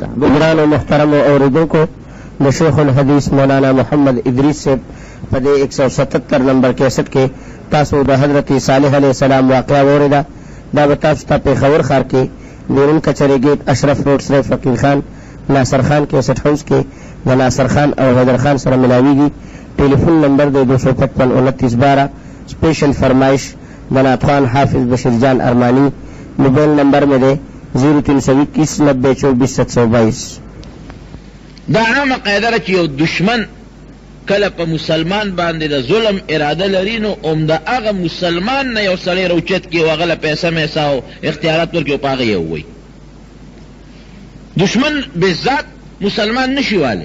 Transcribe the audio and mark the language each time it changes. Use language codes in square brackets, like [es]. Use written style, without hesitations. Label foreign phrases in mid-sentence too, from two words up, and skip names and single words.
[ps] ګرانو محترمو اوریدونکو، د شیخ الحدیث مولانا محمد ادریس صاحب په دې 177 نمبر کیسټ کې تاسو د حضرت صالح علیه السلام واقعه واورېده. دا به تاسو ته پېښور ښار کې نورن کچرې ګیټ اشرف روډ سره فقیر خان ناصر خان کیسټ هاوس کې د ناصر خان او حیدر خان سره ملاویږي. ټیلیفون نمبر دی 255 29 12. اسپیشل فرمائش بنات خان حافظ بشیر جان ارمانی. موبایل نمبر مې دی 0321 90 24 722. دا عامه قاعده چې یو دشمن کله په مسلمان باندې د ظلم اراده لري نو عمده هغه مسلمان نه یو سړی روچت کې او هغه له پیسه میسه او اختیارات ورکړي او په هغه یې ووایي. دشمن بذات مسلمان نشي والی.